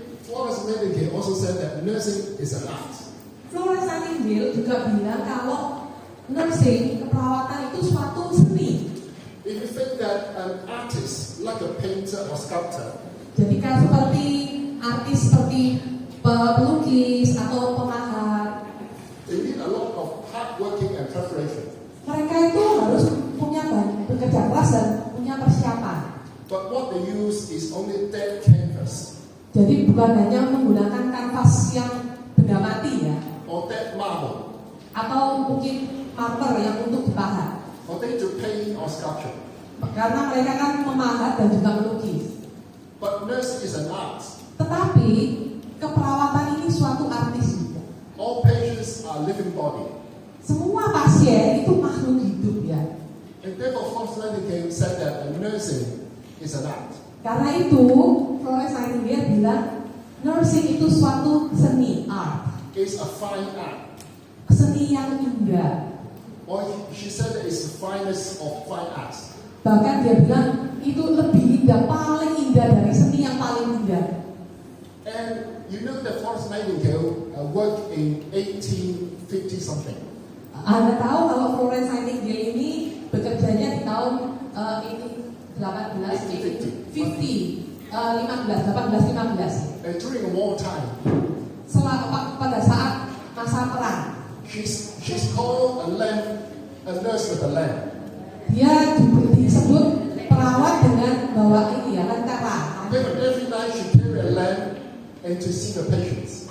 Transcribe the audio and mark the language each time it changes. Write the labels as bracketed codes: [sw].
[en] Florence Nightingale also said that nursing is an art. [id] Florence Nightingale juga bilang kalau nursing, keperawatan itu suatu seni. [en] If you think that an artist, like a painter or sculptor, [id] Jadi kan seperti artis seperti pelukis atau pemahat, [en] they need a lot of hard working and preparation. [id] mereka itu harus punya bekerja keras dan punya persiapan. [en] But what they use is only dead canvas [id] Jadi bukan hanya menggunakan kanvas yang benda mati ya, [en] or dead marble, [id] atau mungkin marmer yang untuk dipahat. [en] or they to paint or sculpture. [id] Karena mereka kan memahat dan juga melukis. [en] But nursing is an art. [id] Tetapi keperawatan ini suatu artis juga. [en] All patients are living body. [id] Semua pasien itu makhluk hidup ya. [en] And therefore, Florence Nightingale said that nursing is an art. [id] Karena itu Florence Nightingale bilang nursing itu suatu seni, art. [en] It's a fine art. [id] Seni yang indah. [en] Or she said that it's the finest of fine arts. [id] Bahkan dia bilang itu lebih indah, paling indah dari seni yang paling indah. [en] And you know that Florence Nightingale worked in 1850 something. [id] Anda tahu kalau Florence Nightingale ini bekerjanya di tahun ini 1850, 1815. [en] During war time, [id] Pada saat masa perang, [en] she's called a nurse with a lamp. [id] dia disebut perawat dengan bawa ini ya, lentera. [en] Every night she carry a lamp and to see the patients.